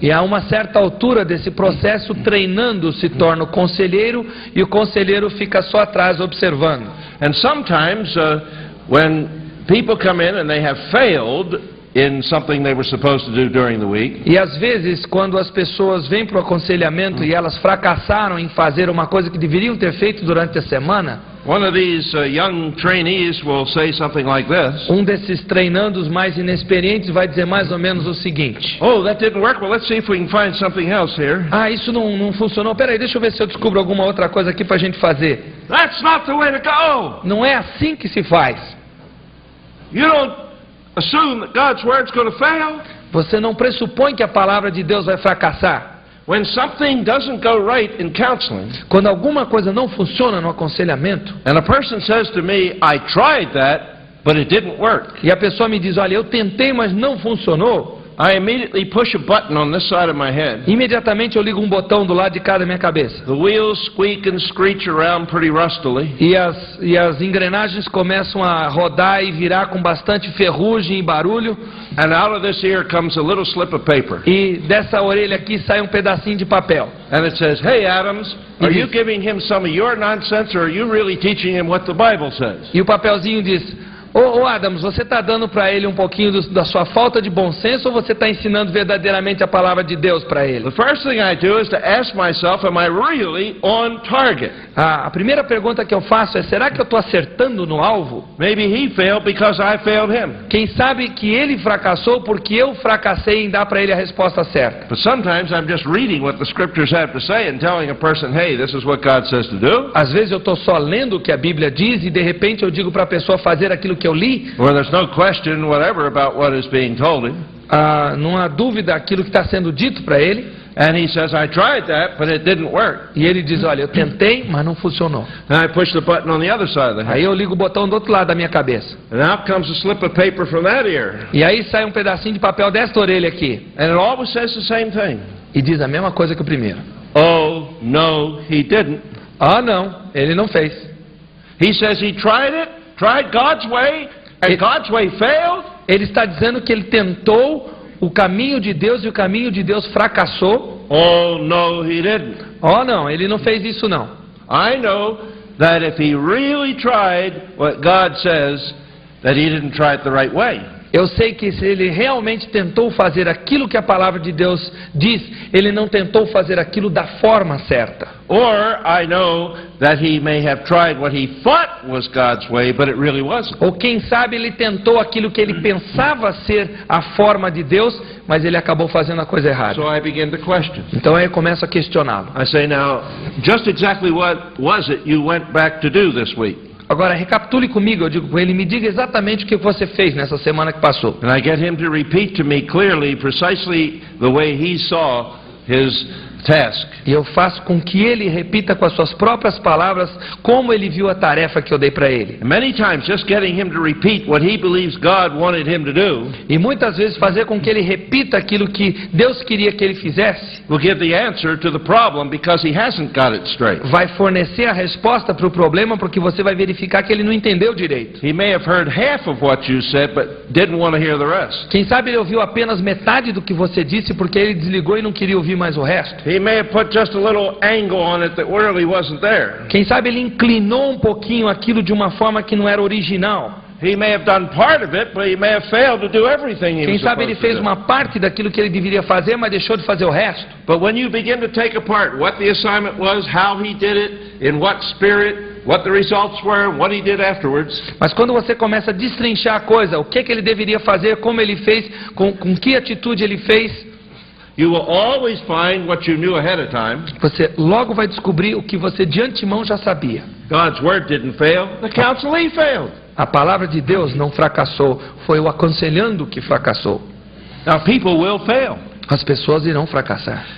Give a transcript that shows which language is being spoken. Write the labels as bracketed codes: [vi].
[pt] E a uma certa altura desse processo, treinando se torna o conselheiro e o conselheiro fica só atrás observando. [en] And sometimes, when people come in and they have failed in something they were supposed to do during the week, [pt] E às vezes, quando as pessoas vêm para o aconselhamento e elas fracassaram em fazer uma coisa que deveriam ter feito durante a semana, [en] one of these young trainees will say something like this: [pt] um desses treinandos mais inexperientes vai dizer mais ou menos o seguinte: [en] "Oh, that didn't work. Well, let's see if we can find something else here." [pt] isso não funcionou, peraí, deixa eu ver se eu descubro alguma outra coisa aqui para a gente fazer. [en] That's not the way to go. [pt] Não é assim que se faz. [en] You don't assume that God's word's going to fail. [pt] Você não pressupõe que a palavra de Deus vai fracassar. [en] When something doesn't go right in counseling, [pt] Quando alguma coisa não funciona no aconselhamento, [en] and a person says to me, "I tried that, but it didn't work," [pt] e a pessoa me diz, olha, eu tentei, mas não funcionou, [en] I immediately push a button on this side of my head. [pt] imediatamente eu ligo um botão do lado de cá da minha cabeça. [en] The wheels squeak and screech around pretty rustily. [pt] E as engrenagens começam a rodar e virar com bastante ferrugem e barulho. [en] And out of this ear comes a little slip of paper. [pt] E dessa orelha aqui sai um pedacinho de papel. [en] And it says, "Hey, Adams, are you giving him some of your nonsense, or are you really teaching him what the Bible says?" [pt] E o papelzinho diz, ô Adams, você está dando para ele um pouquinho da sua falta de bom senso ou você está ensinando verdadeiramente a palavra de Deus para ele? [en] The first thing I do is to ask myself, am I really on target? [pt] A primeira pergunta que eu faço é, será que eu estou acertando no alvo? [en] Maybe he failed because I failed him. [pt] Quem sabe que ele fracassou porque eu fracassei em dar para ele a resposta certa. [en] But sometimes I'm just reading what the scriptures have to say and telling a person, "Hey, this is what God says to do." [pt] Às vezes eu estou só lendo o que a Bíblia diz e de repente eu digo para a pessoa fazer aquilo que eu li. [en] Where there's no question whatever about what is being told him. [pt] Não há dúvida aquilo que está sendo dito para ele. [en] And he says, "I tried that, but it didn't work." [pt] E ele diz, olha, eu tentei, mas não funcionou. [en] And I push the button on the other side of the head. [pt] Aí eu ligo o botão do outro lado da minha cabeça. [en] And out comes a slip of paper from that ear. [pt] E aí sai um pedacinho de papel desta orelha aqui. [en] And it always says the same thing. [pt] E diz a mesma coisa que o primeiro. [en] "Oh, no, he didn't." [pt] Não, ele não fez. [en] He says he tried God's way, and God's way failed. [pt] Ele está dizendo que ele tentou o caminho de Deus e o caminho de Deus fracassou. [en] Oh, no, he didn't. [pt] Não, ele não fez isso não. [en] I know that if he really tried what God says, that he didn't try it the right way. [pt] Eu sei que se ele realmente tentou fazer aquilo que a palavra de Deus diz, ele não tentou fazer aquilo da forma certa. [en] Or I know that he may have tried what he thought was God's way, but it really wasn't. [pt] Ou quem sabe ele tentou aquilo que ele pensava ser a forma de Deus, mas ele acabou fazendo a coisa errada. [en] So I begin to question. [pt] Então aí eu começo a questioná-lo. [en] I say, now, just exactly what was it you went back to do this week? [pt] Agora, recapitule comigo, eu digo com ele, me diga exatamente o que você fez nessa semana que passou. [en] And I get him to repeat to me clearly, precisely the way he saw his task. [pt] E eu faço com que ele repita com as suas próprias palavras como ele viu a tarefa que eu dei para ele. [en] And many times, just getting him to repeat what he believes God wanted him to do [pt] E muitas vezes fazer com que ele repita aquilo que Deus queria que ele fizesse [en] will give the answer to the problem because he hasn't got it straight. [pt] vai fornecer a resposta para o problema, porque você vai verificar que ele não entendeu direito. [en] He may have heard half of what you said, but didn't want to hear the rest. [pt] Quem sabe ele ouviu apenas metade do que você disse porque ele desligou e não queria ouvir mais o resto. [en] He may have put just a little angle on it that really wasn't there. [pt] Quem sabe ele inclinou um pouquinho aquilo de uma forma que não era original. [en] He may have done part of it, but he may have failed to do everything he [pt] Quem [en] was [pt] sabe ele [en] supposed to [pt] fez [en] do. [pt] uma parte daquilo que ele deveria fazer, mas deixou de fazer o resto. [en] But when you begin to take apart what the assignment was, how he did it, in what spirit, what the results were, and what he did afterwards, [pt] Mas quando você começa a destrinchar a coisa, o que ele deveria fazer, como ele fez, com que atitude ele fez, [en] you will always find what you knew ahead of time. [pt] você logo vai descobrir o que você de antemão já sabia. [en] God's word didn't fail. The counselee failed. [pt] A palavra de Deus não fracassou, foi o aconselhando que fracassou. [en] Now people will fail. [pt] As pessoas irão fracassar.